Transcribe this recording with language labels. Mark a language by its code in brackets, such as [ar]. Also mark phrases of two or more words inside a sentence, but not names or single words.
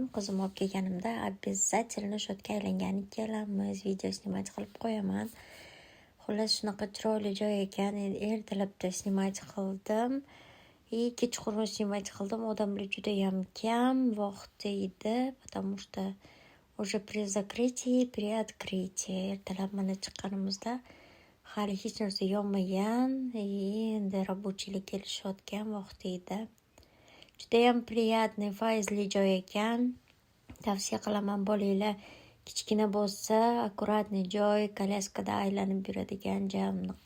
[uz] Qizim olib kelganimda обязательно shotga aylangani kelamiz, video snimat qilib qo'yaman. Xullas, shunaqa chiroyli joy ekan. Ertalabda snimat qildim. Kechqurun snimat qildim. Odamlar juda ham kam vaqtda edi, [ru] потому что уже при закрытии, при открытии. [uz] Ertalab mana chiqqanimizda hali hech narsa yonmagan, endi рабочийlar kelishayotgan vaqt edi. Judayam приятный, fayzli joy ekan. Tavsiya qilaman bolanglar kichkina bo'lsa, akkuratniy joy, kolyaskada aylanib yuradigan jamnaqa.